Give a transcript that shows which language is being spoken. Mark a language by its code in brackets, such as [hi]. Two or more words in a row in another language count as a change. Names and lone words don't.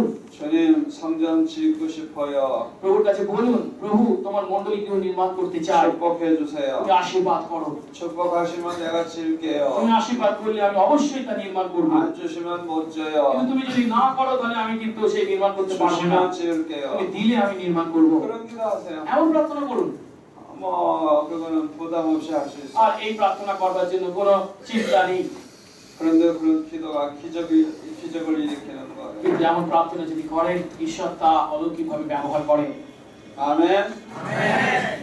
[ko] 주님 성전 짓고 싶어요. [bn] প্রভুর কাছে বলুন, প্রভু তোমার মণ্ডলী গৃহ নির্মাণ করতে চাই, [ko] 축복해 주세요. [bn] তুমি আশীর্বাদ করো। [ko] 축복하시면 내가 지을게요. [bn] তুমি আশীর্বাদ করলে আমি অবশ্যই তা নির্মাণ করব। [ko] 안 주시면 못 [bn] কিন্তু [ko] 져요. [bn] তুমি যদি না করো তাহলে আমি কিন্তু সেই নির্মাণ করতে পারবো না। [ko] 주시면 지을게요. [bn] তুমি দিলে আমি নির্মাণ করব। [ko] 그런 기도하세요. [bn] এমন প্রার্থনা করুন। [ko] 뭐 그거는 부담 없이 할 수 있어요. [bn] আর এই প্রার্থনা করবার জন্য কোনো চিন্তা নেই। [ko] 그런데 그런 기도가 기적을 일으키는 거예요. [bn] কিন্তু এমন প্রার্থনা যদি করেন ঈশ্বর তা অলৌকিকভাবে ব্যবহার করেন। [ko] 아멘.